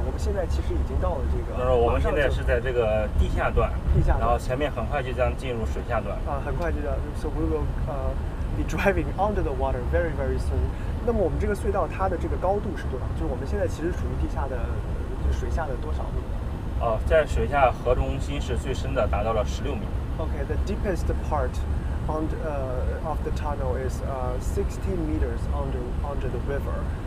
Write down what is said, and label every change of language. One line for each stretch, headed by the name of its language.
Chinese: 我们现在其实已经到了这个。我们现在是在这个地下段，然后前面很快就将进入水下段。很快就，
English: so we will be driving under the water very soon.
Chinese: 那么我们这个隧道它的这个高度是多少？就是我们现在其实处于地下的，就是水下的多少米？在水下河中心是最深的，达到了16米。
English: Okay, the deepest part of the tunnel is 16 meters under the river.